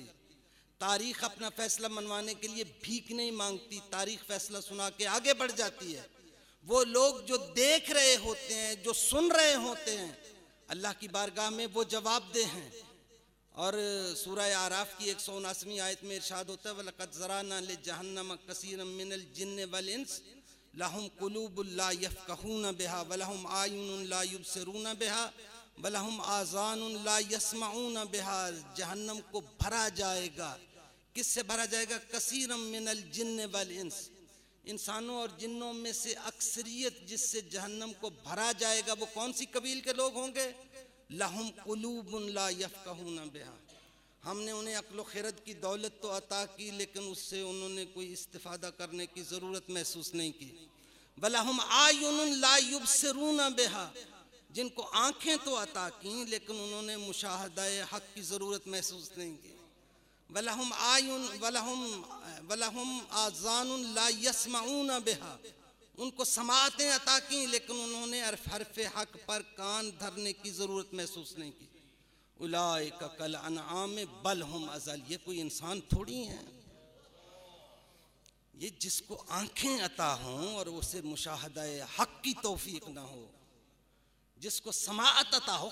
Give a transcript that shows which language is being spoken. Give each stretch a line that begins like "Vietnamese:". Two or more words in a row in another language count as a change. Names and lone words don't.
Hindi: तारीख अपना फैसला मनवाने के लिए भीख नहीं मांगती, तारीख फैसला सुना के आगे बढ़ जाती है। वो लोग जो देख रहे होते हैं, जो सुन रहे होते हैं, अल्लाह की बारगाह में वो जवाबदेह हैं। और सूरह आराफ की 179वीं आयत में इरशाद होता है,
Arabic: ولقد ذرأنا لجهنم كثيرا من الجن والإنس لهم قلوب لا يفقهون بها ولهم أعين لا يبصرون بها ولهم آذان لا يسمعون بها.
Hindi: जहन्नम को भरा जाएगा। किससे भरा जाएगा?
Arabic: كثيرا من الجن والإنس,
Hindi: इंसानों और जिन्नों में से अक्सरियत जिससे जहन्नम को भरा जाएगा। वो कौन सी कबील के लोग होंगे?
Arabic: لهم قلوب لا يفقهون بها.
Hindi: हमने उन्हें अक्ल खिरत की दौलत तो अता की, लेकिन उससे उन्होंने कोई इस्तिफ़ादा करने की ज़रूरत महसूस नहीं की।
Arabic: ولهم أعين لا يبصرون بها,
Hindi: जिनको आँखें तो अता की लेकिन उन्होंने मुशाहदाए हक़ की ज़रूरत महसूस नहीं की।
Arabic: ولهم أعين ولهم آذان لا يسمعون بها,
Hindi: उनको समाअतें अता की लेकिन उन्होंने हरफ़ हक़ पर कान धरने की ज़रूरत महसूस नहीं की।
Arabic: أولئك كالأنعام بل هم أضل,
Hindi: ये कोई इंसान थोड़ी हैं। ये जिसको आँखें अता हों और उसे मुशाहदाए हक़ की तौफ़ीक़ ना हो, जिसको समाअत अता हो।